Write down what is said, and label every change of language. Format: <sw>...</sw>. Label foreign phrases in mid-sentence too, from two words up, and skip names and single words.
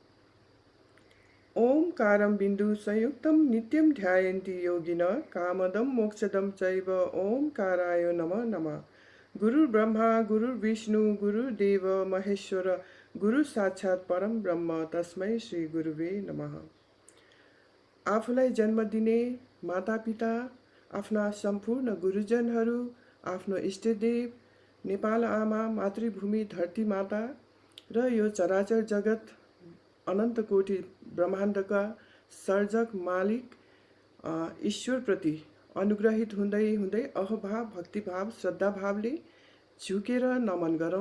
<sa>ओमकारं बिन्दु संयुक्तं नित्यं ध्यायन्ति योगिनः कामदं मोक्षदं चैव ओमकाराय नमः नमः। गुरुर्ब्रह्मा गुरुर्विष्णु गुरुर्देव महेश्वर गुरु साक्षात् परम ब्रह्म तस्मै श्री गुरुवे नमः।</sa> <ne>आफूलाई जन्म दिने मातापिता, आफ्ना सम्पूर्ण गुरुजनहरू, आफ्नो इष्टदेव, नेपाल आमा, मातृभूमि, धरती माता र यो चराचर जगत अनन्त कोटि ब्रह्माण्डका सर्जक मालिक ईश्वरप्रति अनुग्रहित हुँदै हुँदै अहभाव, भक्तिभाव, श्रद्धाभावले झुकेर नमन गरौँ।</ne>